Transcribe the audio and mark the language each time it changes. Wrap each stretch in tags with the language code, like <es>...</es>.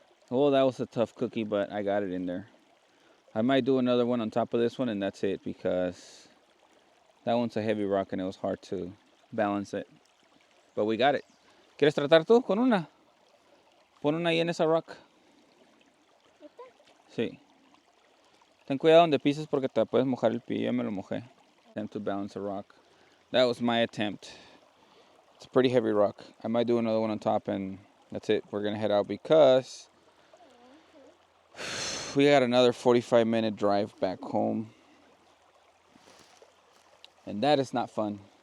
<en>Oh, that was a tough cookie, but I got it in there. I might do another one on top of this one, and that's it, because that one's a heavy rock and it was hard to balance it. But we got it.</en> <es>¿Quieres tratar tú con una? Pon una ahí en esa rock. ¿Esta? Sí. Ten cuidado donde pises porque te puedes mojar el pie. Ya me lo mojé.</es> <en>Attempt to balance a rock. That was my attempt. It's a pretty heavy rock. I might do another one on top, and that's it. We're gonna head out because we got another 45-minute drive back home, and that is not fun.</en>